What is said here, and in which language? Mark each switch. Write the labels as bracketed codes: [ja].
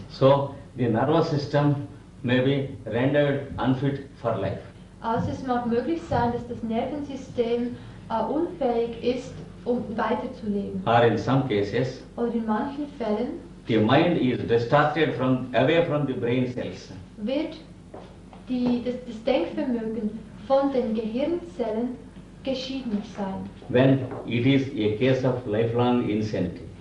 [en] So the nervous system may be rendered unfit for life. [de] Also es mag möglich sein, dass das Nervensystem unfähig ist, um weiterzuleben. [en] Or in some cases, [de] Oder in manchen Fällen [en] the mind is distorted away from the brain cells. [de] wird das Denkvermögen von den Gehirnzellen geschieden sein. [en] When it is a case of lifelong insanity.